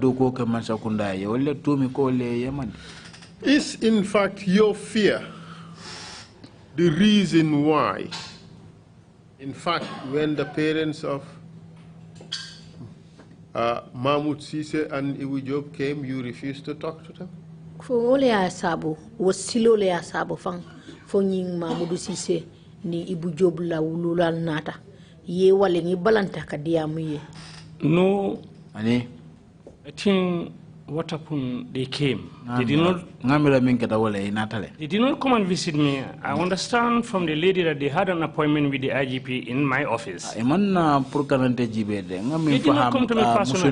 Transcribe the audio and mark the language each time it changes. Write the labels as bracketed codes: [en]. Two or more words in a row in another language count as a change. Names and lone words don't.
[en] Is in fact your fear the reason why, in fact, when the parents of Mahmoud Ceesay and Ibu Job came, you refused to talk to them? [man] Mahmoud Ceesay ni Ibu Job la wulula nata ye wale ni balanta kadiamu ye. [en] No, I think what happened, they came. They did not come and visit me. I understand from the lady that they had an appointment with the IGP in my office. They did not come to me personally.